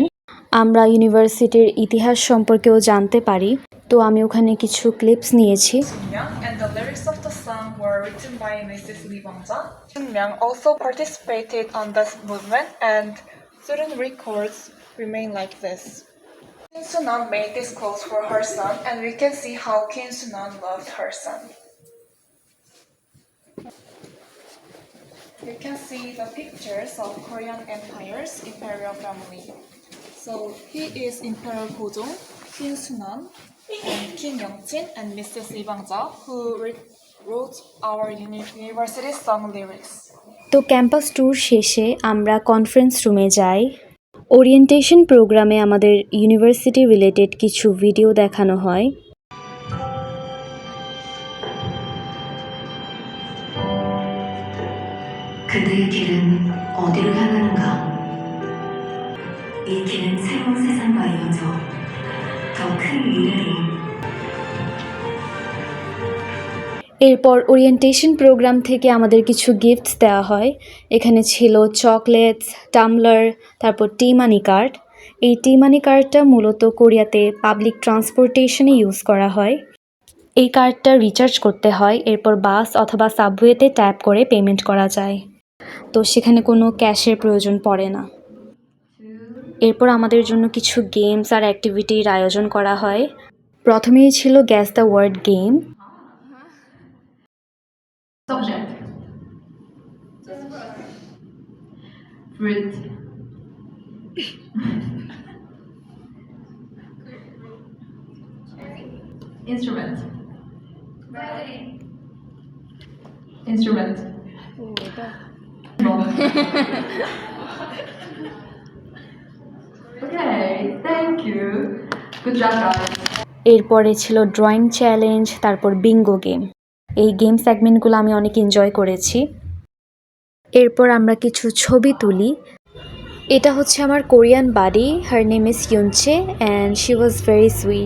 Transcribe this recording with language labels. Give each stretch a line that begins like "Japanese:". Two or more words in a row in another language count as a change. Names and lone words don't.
Bangla: আমরা ইউনিভার্সিটির ইতিহাস সম্পর্কেও জানতে পারি। তো আমি ওখানে কিছু ক্লিপস নিয়েছি।
English: And the lyrics of the song were written by Mrs. Lee Bang-ja. Myung also participated on this movement, and student records remain like this. Kim Soo-nam made this clothes for her son, and we can see how Kim Soo-nam loved her son. You can see the pictures of Korean Empire's imperial family. So he is Emperor Gojong, Kim Soo-nam, and Kim Young-jin, and Mrs. Lee Bang-ja, who wrote our university song lyrics.
Bangla: তো
English: campus tour
Bangla: শেষে আমরা
English: conference room
Bangla: যাই।
English: orientation program
Bangla: আমাদের
English: university related
Bangla: কিছু ভিডিও দেখানো হয়।
Korean: 그대의 길은 어디로 향하는가? 이 길은 새로운 세상과 이어져 더 큰 미래로.
Bangla: এরপর
English: orientation program
Bangla: থেকে আমাদের কিছু গিফটস দেওয়া হয়। এখানে ছিল চকলেটস, টামলার, তারপর টি মানি কার্ড। এই টি মানি কার্ডটা মূলত কোরিয়াতে
English: public transportation
Bangla: ইউজ করা হয়। এই কার্ডটা রিচার্জ করতে হয়, এরপর বাস অথবা সাবওয়েতে ট্যাপ করে পেমেন্ট করা যায়। তো সেখানে কোনো ক্যাশের প্রয়োজন পড়ে না। এরপর আমাদের জন্য কিছু গেমস আর অ্যাক্টিভিটির আয়োজন করা হয়। প্রথমেই ছিল
English: guess the word game. Subject. Fruit. Instrument. Instrument. Okay, thank you. Good job, guys.
Bangla: এরপরে ছিল
English: drawing challenge,
Bangla: তারপর
English: bingo game.
Bangla: এই
English: game segments
Bangla: আমি অনেক এনজয় করেছি। এরপর আমরা কিছু ছবি তুলি। এটা হচ্ছে আমার কোরিয়ান বাডি,
English: her name is ইউনচে and she was very sweet।